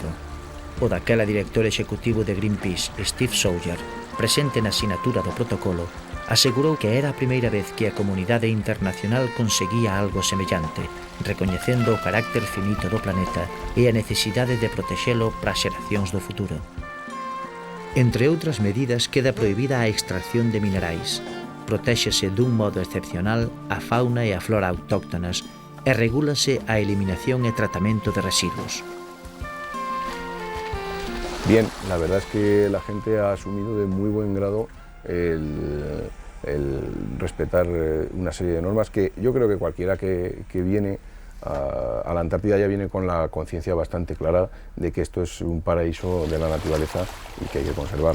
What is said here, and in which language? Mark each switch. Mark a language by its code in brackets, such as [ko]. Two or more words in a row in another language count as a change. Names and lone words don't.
[gl] O daquela director executivo de Greenpeace, Steve Sawyer, presente na sinatura do protocolo, asegurou que era a primeira vez que a comunidade internacional conseguía algo semellante, recoñecendo o carácter finito do planeta e a necesidade de protexelo para as xeracións do futuro. Entre outras medidas, queda prohibida a extracción de minerais, protéxese dun modo excepcional a fauna e a flora autóctonas e regúlase a eliminación e tratamento de residuos. [es] Bien, la verdad es que la gente ha asumido de muy buen grado el respetar una serie de normas que yo creo que cualquiera que viene a la Antártida ya viene con la conciencia bastante clara de que esto es un paraíso de la naturaleza y que hay que conservarlo.